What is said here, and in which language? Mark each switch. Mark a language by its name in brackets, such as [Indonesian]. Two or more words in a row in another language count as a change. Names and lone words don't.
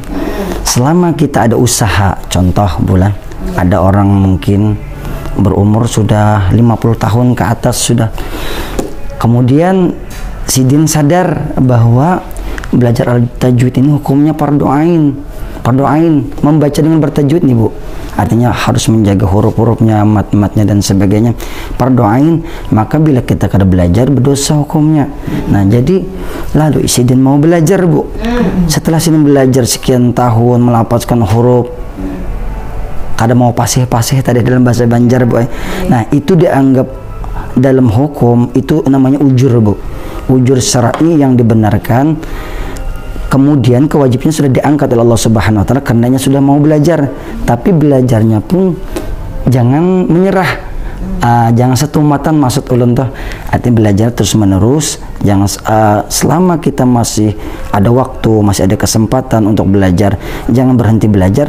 [Indonesian] Selama kita ada usaha, contoh bulan, ada orang mungkin berumur sudah 50 tahun ke atas sudah. Kemudian sidin sadar bahwa belajar al-tajwid ini hukumnya fardu ain. Fardu ain, membaca dengan bertajwid nih, Bu. Artinya harus menjaga huruf-hurufnya, mat-matnya dan sebagainya. Fardu ain, maka bila kita kada belajar berdosa hukumnya. Nah, jadi lalu sidin mau belajar, Bu. Setelah sidin belajar sekian tahun melafazkan huruf, kada mau pasih-pasih tadi dalam bahasa Banjar, Bu. Nah, itu dianggap dalam hukum itu namanya ujur, Bu. Ujur syar'i yang dibenarkan. Kemudian kewajibannya sudah diangkat oleh Allah [Arabic] سبحانه وتعالى [Indonesian] karenanya sudah mau belajar. Tapi belajarnya pun jangan menyerah. Jangan setumatan, maksud ulun tuh. Artinya belajar terus menerus. Jangan selama kita masih ada waktu, masih ada kesempatan untuk belajar, jangan berhenti belajar.